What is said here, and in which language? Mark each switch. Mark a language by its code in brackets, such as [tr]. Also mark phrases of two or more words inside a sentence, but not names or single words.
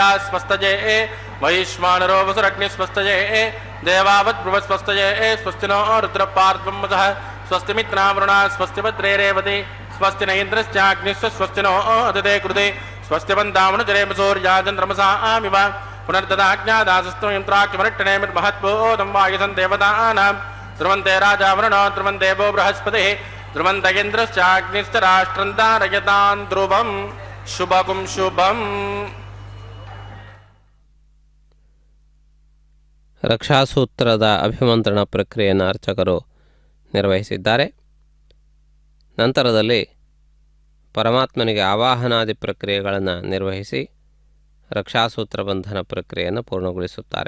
[sa] ಸ್ವಸ್ತಯೇ ವೈಶ್ವಾನರೋ ವಸುರಗ್ನಿ ಸ್ವಸ್ತಯೇ ದೇವಾವತ್ ಬೃಹಸ್ಪಸ್ತಯೇ ಸ್ವಸ್ತಿನೋ ರುದ್ರಪಾರ್ಧ್ವಂ ವಸಃ ಸ್ವಸ್ತಿ ಮಿತ್ರಾವೃಣ ಸ್ವಸ್ತಿ ಭದ್ರೇ ರೇವತಿ ಸ್ವಸ್ತಿ ನ ಇಂದ್ರಶ್ಚಾಗ್ನಿಶ್ವ ಸ್ವಸ್ತಿ ನೋ ಅದಿತೆ ಕೃತೆ ಸ್ವಸ್ತಿ ವಂದಾವನುಜರೇಮ ಸೂರ್ಯಾಚಂದ್ರಮಸಾಮಿವ ಪುನರ್ದದಾಜ್ಞಾದಾಸಸ್ತು ಯಂತ್ರಾಕ್ಷಮರಿಟ್ಟಣೆ ಮಹತ್ಬೋಧಂ ವಾಯುಧಂ ದೇವತಾನಾಂ ಧ್ರುವಂತೆ ರಾಜಾವರುಣೋ ಧ್ರುವಂ ದೇವೋ ಬೃಹಸ್ಪತಿಃ ಧ್ರುವಂತ ಇಂದ್ರಶ್ಚಾಗ್ನಿಶ್ಚ ರಾಷ್ಟ್ರಂ ಧಾರಯತಾನ್ ಧ್ರುವಂ ಶುಭಗುಂ ಶುಭಂ. [kn] ರಕ್ಷಾಸೂತ್ರದ ಅಭಿಮಂತ್ರಣ ಪ್ರಕ್ರಿಯೆಯನ್ನು ಅರ್ಚಕರು ನಿರ್ವಹಿಸಿದ್ದಾರೆ. ನಂತರದಲ್ಲಿ ಪರಮಾತ್ಮನಿಗೆ ಆವಾಹನಾದಿ ಪ್ರಕ್ರಿಯೆಗಳನ್ನು ನಿರ್ವಹಿಸಿ ರಕ್ಷಾಸೂತ್ರ ಬಂಧನ ಪ್ರಕ್ರಿಯೆಯನ್ನು ಪೂರ್ಣಗೊಳಿಸುತ್ತಾರೆ.